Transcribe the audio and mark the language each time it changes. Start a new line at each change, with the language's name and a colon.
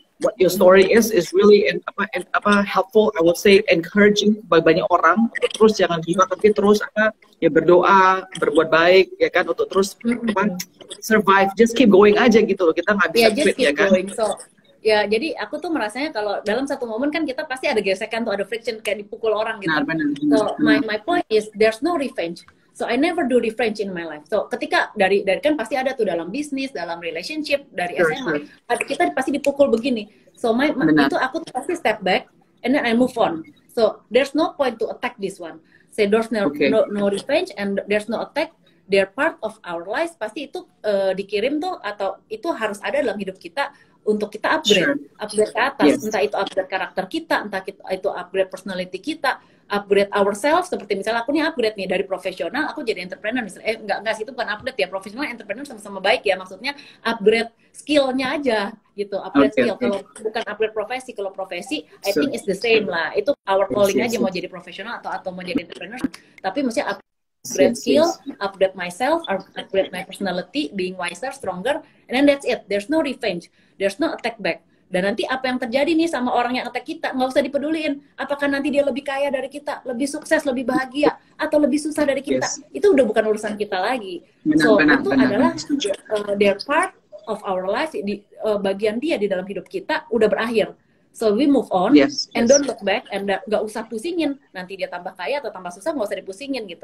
English: What your story is really helpful. I would say encouraging
Indonesian: bagi banyak orang untuk terus jangan gila tapi terus ya berdoa, berbuat baik ya kan untuk terus survive.
English: Just keep going
Indonesian: aja gitu loh. Kita nggak bisa quit ya kan. Going. So ya, jadi aku tuh merasanya kalau dalam satu momen kan kita pasti ada gesekan tuh, ada friction kayak dipukul orang gitu. Benar.
English: So my point is there's no revenge. So I never do revenge in my life.
Indonesian: So ketika dari kan pasti ada tuh dalam bisnis, dalam relationship, dari SMA, kita pasti dipukul begini. So itu aku tuh pasti
English: step back and then I move on. So there's no point to attack this one. Say there's no revenge and there's no attack. They're part of our lives.
Indonesian: Pasti itu dikirim tuh atau itu harus ada dalam hidup kita untuk kita upgrade ke atas. Entah itu upgrade karakter kita, entah itu upgrade personality kita,
English: upgrade ourselves.
Indonesian: Seperti misalnya aku nih upgrade nih dari profesional, aku jadi entrepreneur misalnya. Enggak sih, itu bukan upgrade ya. Profesional entrepreneur sama-sama baik ya. Maksudnya upgrade skill-nya aja gitu. Upgrade skill. Kalau bukan upgrade profesi, kalau profesi
English: I think it's the same
Indonesian: lah. Itu
English: our calling
Indonesian: aja mau jadi profesional atau mau jadi entrepreneur. Tapi maksudnya
English: upgrade skill, upgrade myself, upgrade my personality, being wiser, stronger, and then that's it. There's no revenge, there's no attack back.
Indonesian: Dan nanti apa yang terjadi nih sama orang yang attack kita, nggak usah dipeduliin. Apakah nanti dia lebih kaya dari kita, lebih sukses, lebih bahagia, atau lebih susah dari kita? Itu udah bukan urusan kita lagi. Itu adalah
English: their part of our life,
Indonesian: bagian dia di dalam hidup kita udah berakhir.
English: So we move on and don't look back
Indonesian: and nggak usah pusingin nanti dia tambah kaya atau tambah susah, nggak usah dipusingin gitu.